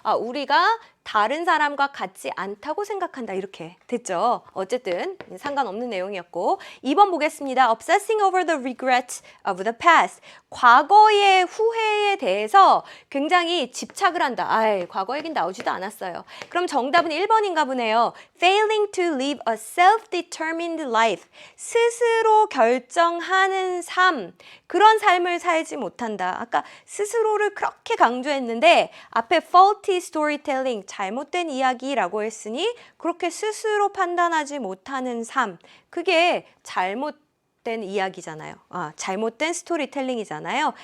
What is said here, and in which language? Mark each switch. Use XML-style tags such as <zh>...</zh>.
<ko>우리가 다른 사람과 같지 않다고 생각한다. 이렇게 됐죠. 어쨌든 상관없는 내용이었고 2번 보겠습니다.</ko> <en>Obsessing over the regrets of the past.</en> <ko>과거의 후회에 대해서 굉장히 집착을 한다. 과거 얘기는 나오지도 않았어요. 그럼 정답은 1번인가 보네요.</ko> <en>Failing to live a self-determined life.</en> <ko>스스로 결정하는 삶. 그런 삶을 살지 못한다. 아까 스스로를 그렇게 강조했는데 앞에 faulty storytelling, 잘못된 이야기라고 했으니 그렇게 스스로 판단하지 못하는 삶. 그게 잘못된 이야기잖아요. 잘못된 스토리텔링이잖아요.</ko>